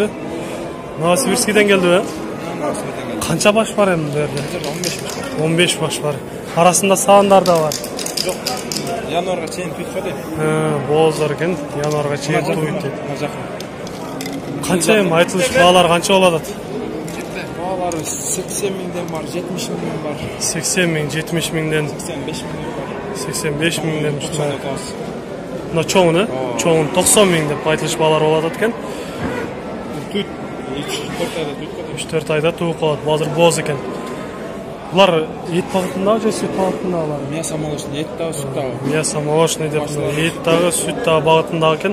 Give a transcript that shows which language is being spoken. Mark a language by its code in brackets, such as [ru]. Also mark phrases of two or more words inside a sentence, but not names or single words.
[ky] Новосибирскийден келдиби? Канча баш бар эми бу жерде? 15 баш бар. Арасында саандар да бар. Жок. Январга чейин туйт дейт. Бооздор экен. Январга чейин туйт дейт. Канча эми айтылыш баалар канча болот атат? Баалары 80 mingden бар, 70 mingden бар. 80 ming, 70 mingden, 85 mingden бар. 85 mingden ушундай. Мына чоңуну, чоңун 90 ming деп айтылыш баалар болот экен. Туйт 3-4 айда туйт. 3-4 айда тууп калат. Азыр бооз экен. Булар эт багытындагы же сүт багытындагылар? [ru] Мясо молочный, [ky] эт дагы, сүт дагы. [ru] Мясо молочный [ky] деп, эт дагы, сүт дагы багытындагы экен.